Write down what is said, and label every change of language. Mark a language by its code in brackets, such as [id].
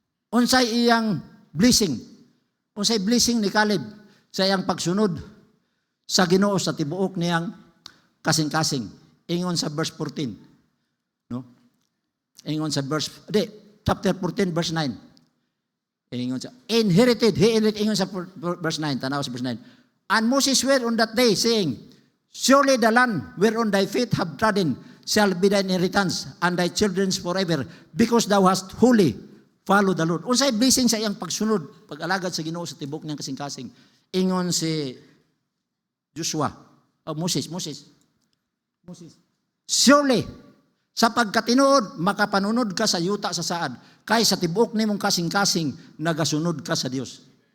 [ceb] Unsay iyang blessing? Unsay blessing ni Caleb sa iyang pagsunod sa Ginoo sa tibuok niyang kasing-kasing. Ingon sa verse 14. No? Ingon sa chapter 14 verse 9. Ingon sa inherited, ingon sa verse 9, tanaw sa verse 9. [en] And Moses swore on that day, saying, surely the land whereon thy feet have trodden shall be thy inheritance, and thy children's forever, because thou hast wholly followed the Lord. [ceb] Unsay blessing sa iyang pagsunod, pag-alagad sa Ginoo sa tibok niyang kasing-kasing. Ingon si Joshua, Moses. Surely, sa pagkatinuod, makapanunod ka sa yuta sa saad, kay sa tibok nimong kasing-kasing, nagasunod ka sa Dios.